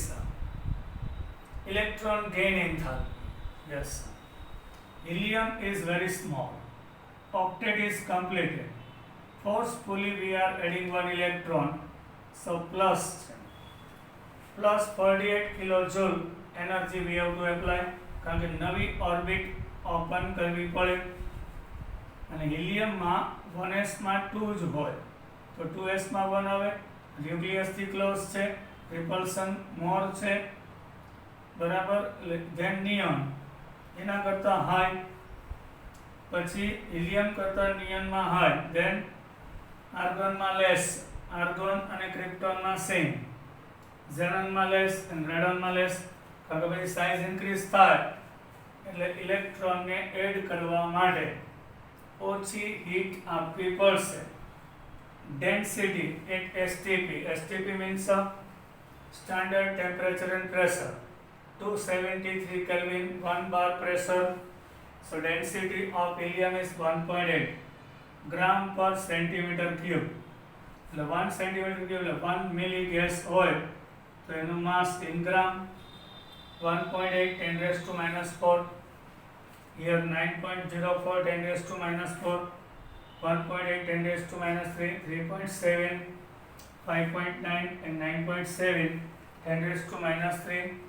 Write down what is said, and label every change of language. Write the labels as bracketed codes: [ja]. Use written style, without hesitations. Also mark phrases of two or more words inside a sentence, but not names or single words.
[en] Electron gain enthalpy. Yes. Helium is very small. Octet is completed. Forcefully we are adding one electron. So plus 48 kilojoule energy we have to apply. [gu] કારણ કે નવી [en] orbit open [gu] કરવી પડે અને હિલિયમમાં 1s માં 2 જ હોય તો 2s માં 1 આવે. ન્યુક્લિયસ થી ક્લોઝ છે, [en] repulsion more [gu] છે, બરાબર. ધેન નિયોન એના કરતા હાઈ, પછી હિલિયમ કરતા નિયોનમાં હાઈ, ધેન આર્ગોનમાં લેસ, આર્ગોન અને ક્રિપ્ટોનમાં સેમ, ઝેનોનમાં લેસ અને રેડોનમાં લેસ. કારણ કે પછી [en] size increase [gu] થાય એટલે ઇલેક્ટ્રોનને એડ કરવા માટે ઓછી હીટ આપવી પડશે. [en] density at STP. STP means standard temperature and pressure. 273 Kelvin, 1 bar pressure. So density of helium is 1.8 gram per centimeter cube. [gu] એટલે 1 [en] centimeter cube [gu] એટલે 1 [en] milli gas [gu] હોય તો એનું [en] mass in gram 1.8 10 raised to minus 4. Here 9.04 10 raised to minus 4. 1.8 10 raised to minus 3, 3.7, 5.9 and 9.7 10 raised to minus 3.